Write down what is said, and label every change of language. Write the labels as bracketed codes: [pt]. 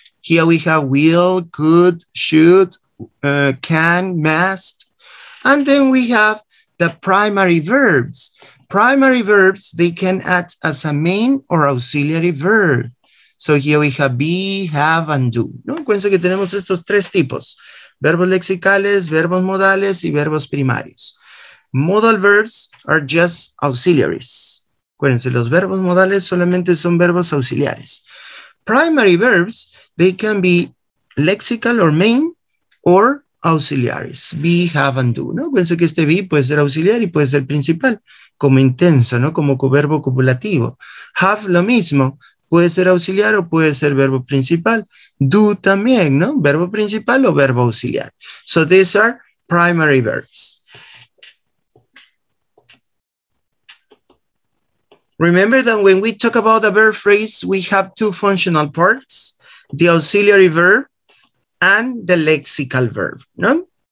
[en] Here we have will, could, should, can, must. And then we have the primary verbs. Primary verbs, they can act as a main or auxiliary verb. So here we have be, have, and do. [es] ¿No? Acuérdense que tenemos estos tres tipos. Verbos lexicales, verbos modales, y verbos primarios. Modal verbs are just auxiliaries. Acuérdense, los verbos modales solamente son verbos auxiliares. Primary verbs, they can be lexical or main, or auxiliaries. Be, have, and do. ¿No? Acuérdense que este be puede ser auxiliar y puede ser principal, como intenso, ¿no? Como verbo copulativo. Have, lo mismo. Puede ser auxiliar o puede ser verbo principal. Do también, ¿no? Verbo principal o verbo auxiliar. [en] So these are primary verbs. Remember that when we talk about a verb phrase, we have two functional parts, the auxiliary verb and the lexical verb, no?